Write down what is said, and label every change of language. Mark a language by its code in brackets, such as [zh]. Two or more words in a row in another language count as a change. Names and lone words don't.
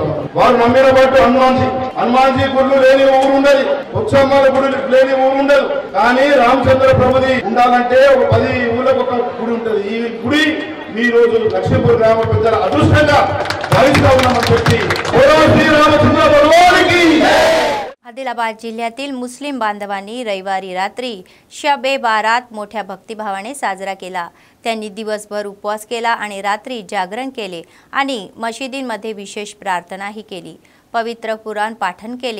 [te] వారు నమ్మిన బట్టు హనుమాన్జీ గుళ్ళు లేని ఊరు ఉండదు, ఉత్సవాల గుడి లేని ఊరు ఉండదు. కానీ రామచంద్ర ప్రభుది ఉండాలంటే ఒక 10 ఊళ్ళకు ఒక గుడి ఉంటుంది. ఈ గుడి ఈ రోజు లక్ష్మీపూర్ గ్రామ పెద్దల అదృష్టంగా భావిస్తా ఉన్నామని చెప్పి శ్రీరామచంద్ర భగవానికి. [mr] आदिलाबाद जिल्ह्यातील मुस्लिम बांधवांनी रविवारी रात्री शब-ए बारात मोठ्या भक्तिभावाने साजरा केला. त्यांनी दिवसभर उपवास केला आणि रात्री जागरण केले आणि मशिदींमध्ये विशेष प्रार्थनाही केली. पवित्र कुराण पाठन केले.